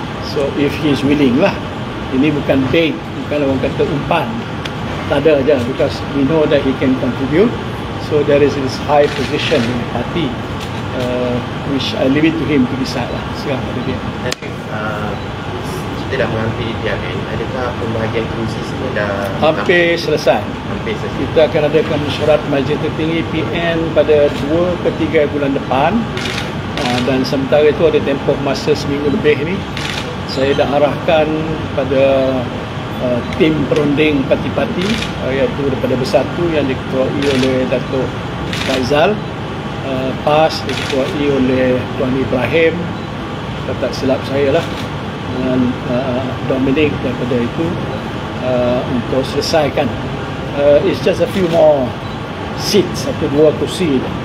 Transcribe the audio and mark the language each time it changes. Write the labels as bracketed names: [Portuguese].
[English] So if he is willing lah, [Malay] ini bukan bait, bukan orang kata umpan, tak ada aja, [English] because we know that he can contribute. So there is this high position in the party, which I leave it to him to decide lah. [Malay] Sekarang pada dia. Kita dah menghampiri PRN. Adakah pembahagian kerusi semua dah hampir selesai? Hampir selesai. Kita akan adakan mesyuarat majlis tertinggi PN pada 2 ke 3 bulan depan, dan sementara itu ada tempoh masa seminggu lebih ni. Saya dah arahkan pada tim perunding parti-parti, iaitu daripada Bersatu yang diketuai oleh Datuk Faizal, PAS diketuai oleh Tuan Ibrahim, kalau tak silap saya lah, dengan Dominic daripada itu, untuk selesaikan. [English] It's just a few more seats, 1-2 kursi.